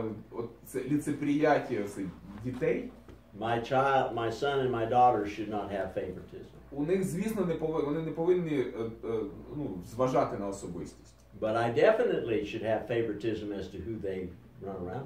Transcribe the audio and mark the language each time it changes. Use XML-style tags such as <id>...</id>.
<uk>От це ліцеприяття дітей,</uk> <en>My son and my daughter should not have favoritism.</en> <uk>у них, звісно, вони не повинні зважати на особистість.</uk> <en>But I definitely should have favoritism as to who they run around with.</en>